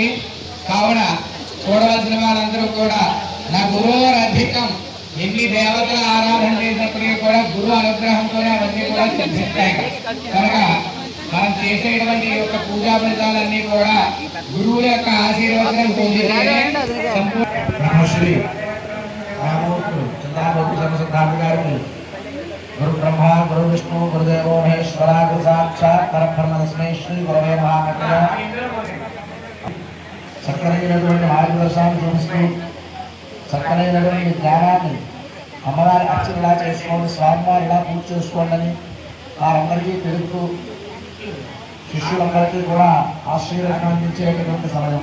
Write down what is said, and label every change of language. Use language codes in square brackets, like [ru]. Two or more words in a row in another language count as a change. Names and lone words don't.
[te] కావున చూడవలసిన వాళ్ళందరూ కూడా నా గురువురధికం ఎన్ని దేవతల ఆరాధన చేసినప్పటికీ కూడా గురువు అనుగ్రహంతోనే అవన్నీ కూడా సిద్ధిస్తాయి. కనుక మనం చేసేటువంటి ఈ యొక్క పూజా ఫలితాలన్నీ కూడా గురువుల యొక్క ఆశీర్వాదం పొందితేనే బ్రహ్మశ్రీ సిద్ధాంత గారి [sa] गुरु ब्रह्मा गुरु विष्णु गुरुदेवो महेश्वरा गुरु साक्षात् परब्रह्म तस्मै श्री गुरवे नमः। [te] చక్కనైనటువంటి మార్గదర్శనాన్ని చూపిస్తూ చక్కనైనటువంటి జ్ఞానాన్ని అమ్మవారి అర్చనలా చేసుకోండి, స్వామివారి ఇలా పూజ చేసుకోండి అని వారందరికీ తెలుపుతూ శిష్యులందరికీ కూడా ఆశీర్వాదం అందించేటటువంటి సమయం.